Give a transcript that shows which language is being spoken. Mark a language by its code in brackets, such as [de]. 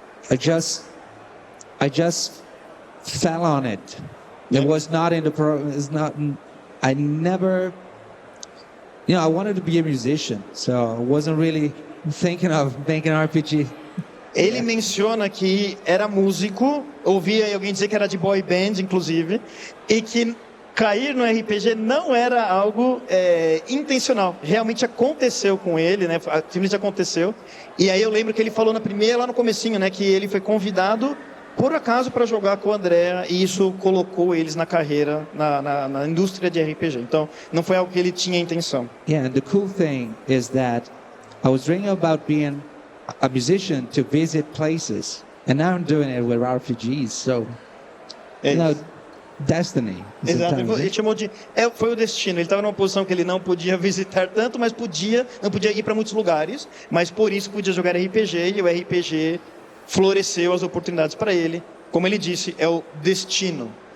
[en] I just fell on it. It was not in the it's not. I never. I wanted to be a musician, so I wasn't really thinking of making an RPG. [pt] Ele menciona que era músico, ouvia alguém dizer que era de boy band, inclusive, e que cair no RPG não era algo intencional. Realmente aconteceu com ele, né? Simplesmente aconteceu. E aí eu lembro que ele falou lá no comecinho, né? Que ele foi convidado por acaso para jogar com o André e isso colocou eles na carreira, na indústria de RPG. Então, não foi algo que ele tinha intenção. [en] Yeah, and the cool thing is that I was dreaming about being a musician to visit places, and now I'm doing it with RPGs. So, destiny. [pt] Exato. Ele chamou de foi o destino. Ele estava numa posição que ele não podia visitar tanto, mas não podia ir para muitos lugares, mas por isso podia jogar RPG e o RPG floresceu as oportunidades para ele. Como ele disse, é o destino.